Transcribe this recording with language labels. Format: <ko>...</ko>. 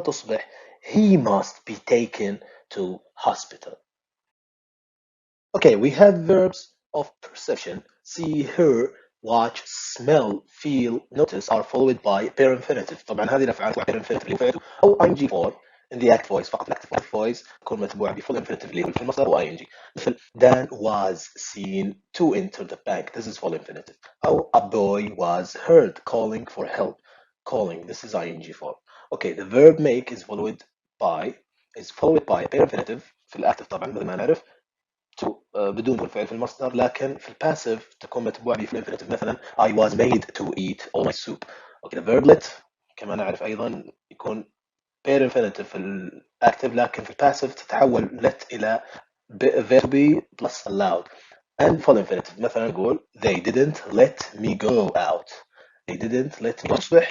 <en>تصبح he must be taken to hospital. Okay, we have verbs of perception. See, hear, watch, smell, feel, notice are followed by pair infinitive.</en> <ar>طبعا هذه الأفعال pair infinitive اللي فاتوا أو ing form in the act voice فقط. الأكتف voice تكون متبوعة بفول infinitive اللي هو في المصدر و ing.</ar> <en>مثل Dan was seen to enter the bank. This is full infinitive. أو a boy was heard calling for help. Calling. This is ing form.</en> <ar>Okay, the verb make is followed by pair infinitive في الأكتف طبعا مثل ما نعرف to بدون الفعل في المصدر، لكن في الباسيف تكون متبوعة بفعل infinitive.</ar> <en>مثلا I was made to eat all my soup. Okay, the verb let كما نعرف أيضا يكون pair infinitive في الأكتف، لكن في الباسيف تتحول let إلى verb be plus allowed and full infinitive. مثلا نقول they didn't let me go out. They didn't let me go.</en>